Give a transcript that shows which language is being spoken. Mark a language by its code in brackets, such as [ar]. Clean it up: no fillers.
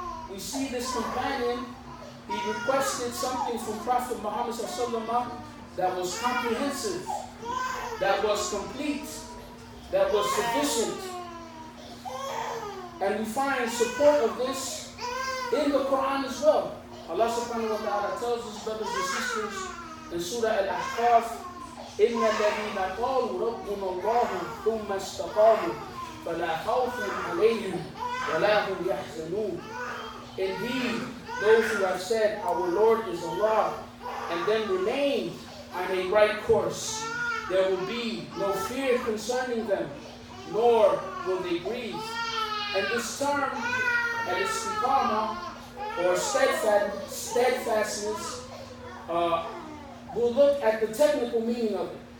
[en] We see this companion, he requested something from Prophet Muhammad ﷺ that was comprehensive, that was complete, that was sufficient. And we find support of this in the Quran as well. Allah subhanahu wa ta'ala tells us, brothers and sisters, in Surah Al-Ahqaf, [ar] إِنَّ الَّذِينَ قَالُوا رَبُّنَا اللَّهُ ثُمَّ اسْتَقَامُوا فَلَا خَوْفٌ عَلَيْهِمْ وَلَا هُمْ يَحْزَنُونَ. [en] Indeed, those who have said, our Lord is Allah, and then remain on a right course, there will be no fear concerning them, nor will they grieve. And this term, al-istiqama, or steadfastness, we'll look at the technical meaning of it.